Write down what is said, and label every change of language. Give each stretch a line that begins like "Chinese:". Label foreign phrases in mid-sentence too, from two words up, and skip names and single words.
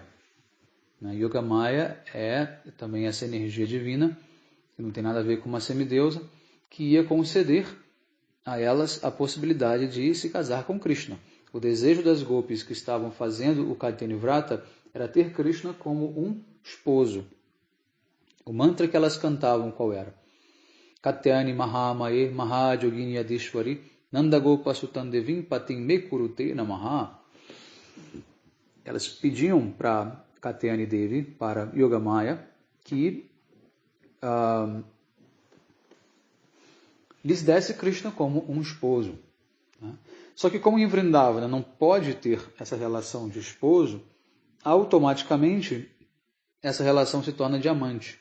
Portuguese: Yogamaya é também essa energia divina, que não tem nada a ver com uma semideusa, que ia conceder a elas a possibilidade de se casar com Krishna. O desejo das gopis que estavam fazendo o Katyayani Vrata era ter Krishna como um esposo. O mantra que elas cantavam qual era?
Sanskrit: Katyayani Mahamaye Mahajogini Adishwari Nandagopa Sutandevim Patim Mekurute Namaha.
Portuguese: Elas pediam para Katyayani Devi, para Yogamaya, que lhes desse Krishna como um esposo. Só que como em Vrindavana não pode ter essa relação de esposo, automaticamente essa relação se torna de amante.